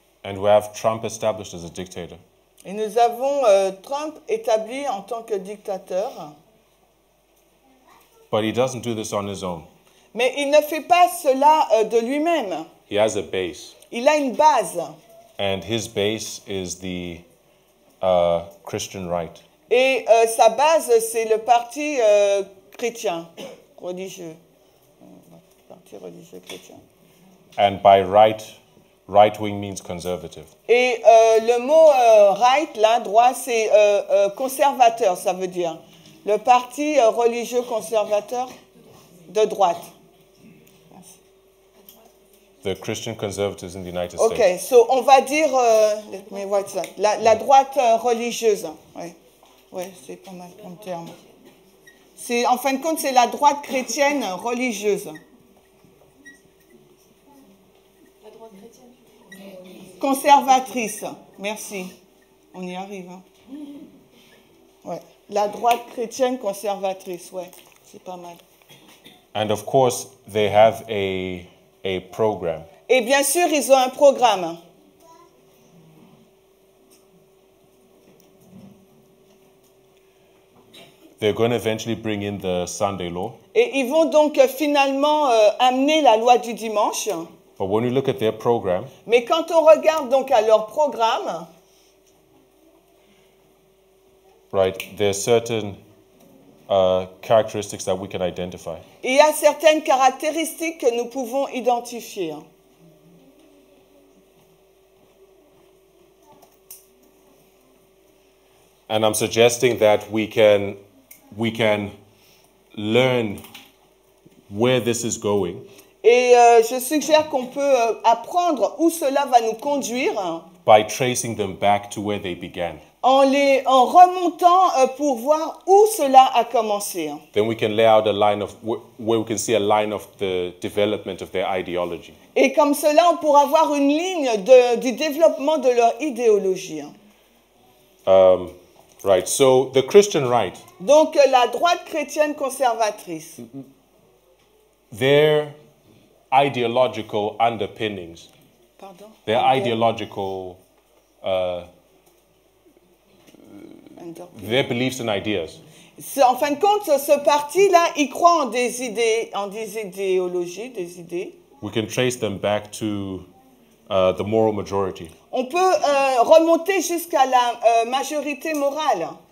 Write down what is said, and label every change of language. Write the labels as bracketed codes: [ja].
[en] and we have Trump established as a dictator. [fr] Et nous avons Trump établi en tant que dictateur. [en] But he doesn't do this on his own. [fr] Mais il ne fait pas cela de lui-même. [en] He has a base, [fr] Il a une base. [en] and his base is the Christian right. [fr] Et sa base, c'est le parti chrétien, religieux. Parti religieux chrétien. [en] And by right-wing means conservative. [fr] Et le mot right, là, droit, c'est conservateur, ça veut dire. Le parti religieux conservateur de droite. [en] The Christian conservatives in the United Ok, States. [fr] so on va dire, [en] let me write that. [fr] La droite religieuse. Oui, ouais, c'est pas mal comme terme. En fin de compte, c'est la droite chrétienne religieuse. La droite chrétienne. Conservatrice, merci. On y arrive. Hein. Ouais. La droite chrétienne conservatrice, ouais, c'est pas mal. [en] And of course, they have a program. [fr] Et bien sûr, ils ont un programme. [en] They're going to eventually bring in the Sunday law. [fr] Et ils vont donc finalement amener la loi du dimanche. [en] But when you look at their program, [fr] Mais quand on regarde donc à leur programme, [en] right, there are certain characteristics that we can identify. [fr] il y a certaines caractéristiques que nous pouvons identifier. [en] And I'm suggesting that we can learn where this is going [fr] Et je suggère qu'on peut apprendre où cela va nous conduire [en] by tracing them back to where they began. [fr] en remontant pour voir où cela a commencé. [en] Then we can lay out a line of where we can see a line of the development of their ideology. [fr] Et comme cela, on pourra voir une ligne du développement de leur idéologie. [en] Right. So the Christian right, [fr] Donc la droite chrétienne conservatrice, [en] their ideological underpinnings, [fr] pardon, [en] their ideological, their beliefs and ideas [fr] en fin de compte, ce parti-là, il croit en des idéologies, des idées. [en] we can trace them back to the moral majority. [fr] On peut remonter jusqu'à la majorité morale.